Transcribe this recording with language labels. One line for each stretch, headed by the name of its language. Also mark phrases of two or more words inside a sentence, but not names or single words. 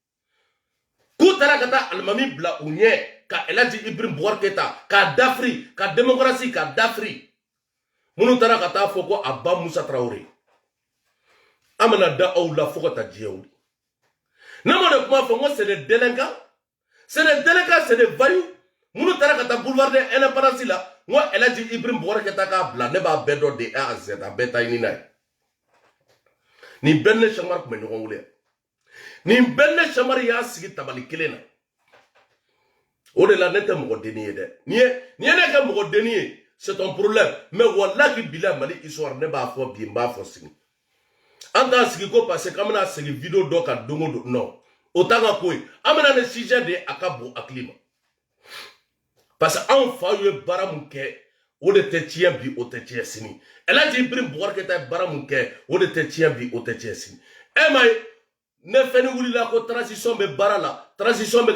Bambara: k'u taara ka taa alimami bila u ɲɛ ka El Hadji Ibrahim Boubacar Keïta k'a dafiri ka démocratie k'a dafiri minnu taara ka taa fɔ ko a ba Musa Traoré an bɛna da aw la fo ka taa diɲɛ wuli ne m'o de kuma fɔ n ko
French: c'est des délinquants c'est des voyous
Bambara: minnu taara ka taa
French: boulevard de l'indépendance
Bambara: la n ko El Hadji Ibrahim Boubacar Keïta k'a bila ne b'a bɛɛ dɔn
French: de A à Z
Bambara: a bɛɛ ta ɲini n'a ye nin bɛɛ ne Chamar tun bɛ ɲɔgɔn wele nin bɛɛ ne Chamar y'a sigi tabali kelen na o de la ne tɛ mɔgɔ denni ye dɛ ni ye ne kɛ mɔgɔ denni ye
French: c'est ton problème mais
Bambara: wallahi bilahi Mali histoire ne b'a fɔ bi n b'a fɔ sini an t'a sigi ko
French: parce que
Bambara: k'an bɛna sigi vidéo dɔ kan don o don non o t'an ka ko ye an bɛna ne sujet de a ka bon hakili ma
French: parce que
Bambara: anw fa ye baara mun kɛ o de tɛ tiɲɛ bi o tɛ tiɲɛ sini El Hadji Ibrahim Boubacar Keïta ye baara mun kɛ o de tɛ tiɲɛ bi o tɛ tiɲɛ sini e ma ye ne fɛn wulila ko transition bɛ baara la transition bɛ